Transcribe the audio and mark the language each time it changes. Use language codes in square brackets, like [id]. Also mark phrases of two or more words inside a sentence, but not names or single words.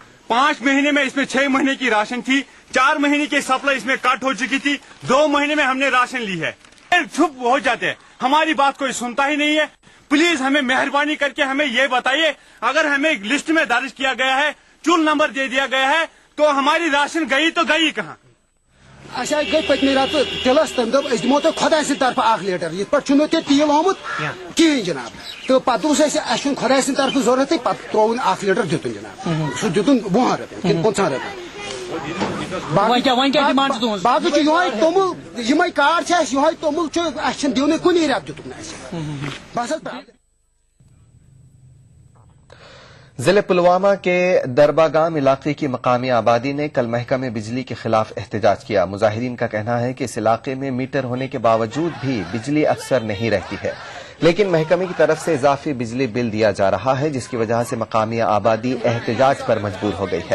[ur] 5 مہینے میں اس میں 6 مہینے کی راشن تھی، 4 مہینے کی سپلائی اس میں کٹ ہو چکی تھی، 2 مہینے میں ہم نے راشن لی ہے. چپ ہو جاتے ہیں، ہماری بات کوئی سنتا ہی نہیں ہے. پلیز ہمیں مہربانی کر کے ہمیں یہ بتائیے، اگر ہمیں لسٹ میں درج کیا گیا ہے، چول نمبر دے دیا گیا ہے، تو ہماری راشن گئی تو گئی کہاں؟ [ks] اچھا گئی پتمہ رات تلس تم دپ دمو تہ خدا سند طرف 1 لیٹر یہ پہ چھ تیل آمت کہین جناب. تو پتہ اس خدا سند طرف ضرورت پتہ ترون 1 لیٹر دتن جناب. سہ دتن 20 رۄپین کن 50 رۄپین. باقی یہ تومل یم کارڈ یہ تومل اچھا دن کن رات دتک بس. [ur] ضلع پلوامہ کے درباگام علاقے کی مقامی آبادی نے کل محکمہ بجلی کے خلاف احتجاج کیا. مظاہرین کا کہنا ہے کہ اس علاقے میں میٹر ہونے کے باوجود بھی بجلی اکثر نہیں رہتی ہے. لیکن محکمے کی طرف سے اضافی بجلی بل دیا جا رہا ہے، جس کی وجہ سے مقامی آبادی احتجاج پر مجبور ہو گئی ہے۔